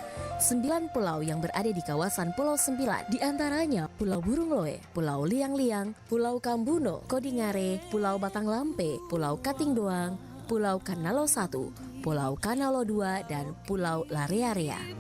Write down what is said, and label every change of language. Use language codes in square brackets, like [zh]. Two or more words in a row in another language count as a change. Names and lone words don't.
[id] 9 pulau yang berada di kawasan Pulau Sembilan diantaranya Pulau Burung Loe, Pulau Liang-Liang, Pulau Kambuno, Kodingare, Pulau Batang Lampe, Pulau Kating Doang, Pulau Kanalo 1, Pulau Kanalo 2, dan Pulau Larea-Rea.